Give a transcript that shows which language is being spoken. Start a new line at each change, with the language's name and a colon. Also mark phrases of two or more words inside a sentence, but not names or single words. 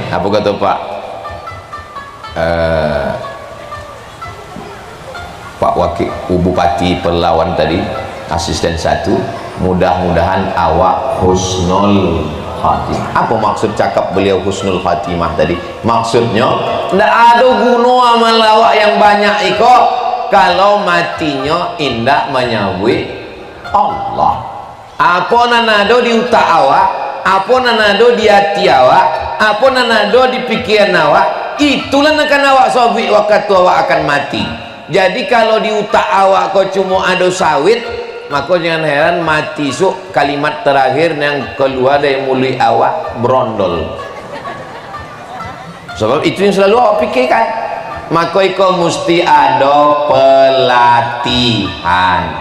Indonesian: Apa kata Pak Wakil Bupati Pelawan tadi, asisten 1, mudah-mudahan awak
Arabic: husnul khatimah.
Indonesian: Apa maksud cakap beliau
Arabic: husnul khatimah
Indonesian: tadi? Maksudnya tidak ada guna amal awak yang banyak iko kalau matinya indak menyebut Allah.
Minangkabau: Apa nanado di utak awak, apa nanado di hati awak, apa nanado di pikiran awak, itulah akan awak sobik waktu awak akan mati. Jadi kalau di utak awak kau cuma ada sawit, maka jangan heran mati sok kalimat terakhir yang keluar dari mulut awak brondol.
Indonesian: Sebab itu yang selalu awak pikirkan. Maka kau mesti ada pelatihan.